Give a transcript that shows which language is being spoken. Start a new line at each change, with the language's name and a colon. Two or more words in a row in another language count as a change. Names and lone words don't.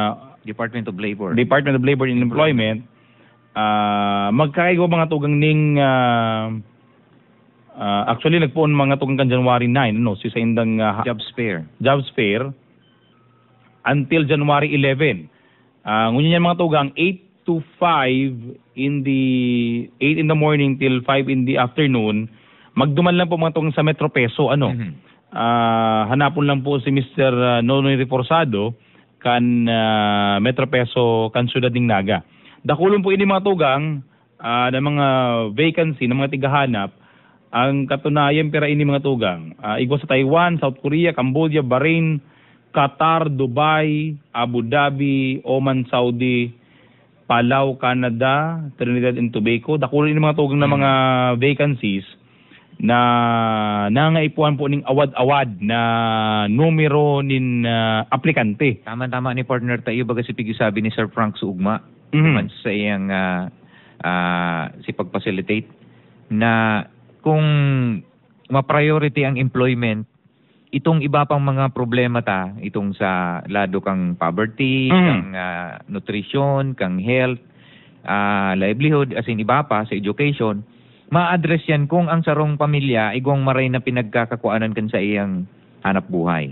Bikol: Department of Labor and Employment. magkaigo mga tugang ning actually nagpuon mga tugang kan January 9 ano si sa indang
English: Jobs fair. jobs fair until January 11.
Bikol: Ngunyan mga tugang
English: 8 to 5 in the morning till 5 in the afternoon.
Bikol: Magduman lang po mga tugang sa Metro Peso ano. Hanapon lang po si Mr. Nonoy Reforzado kan Metro Peso kan Ciudad ng Naga. Dakulon po ini mga tugang na mga vacancy ng mga tigahanap. Ang katunayan pera ini mga tugang. Igwa sa Taiwan, South Korea, Cambodia, Bahrain, Qatar, Dubai, Abu Dhabi, Oman, Saudi, Palau, Canada, Trinidad and Tobago. Dakulon ini mga tugang na mga vacancies na nangaipuan po ning awad-awad na numero nin aplikante. Tama-tama ni partner tayo baga si sabi ni Sir Frank Suugma man sa iyang si pag-facilitate na kung ma-priority ang employment itong iba pang mga problema itong sa lado kang poverty, kang nutrition, kang health, livelihood as in iba pa sa education ma-address yan kung ang sarong pamilya igong maray na pinagkakakuanan kan sa iyang hanap buhay.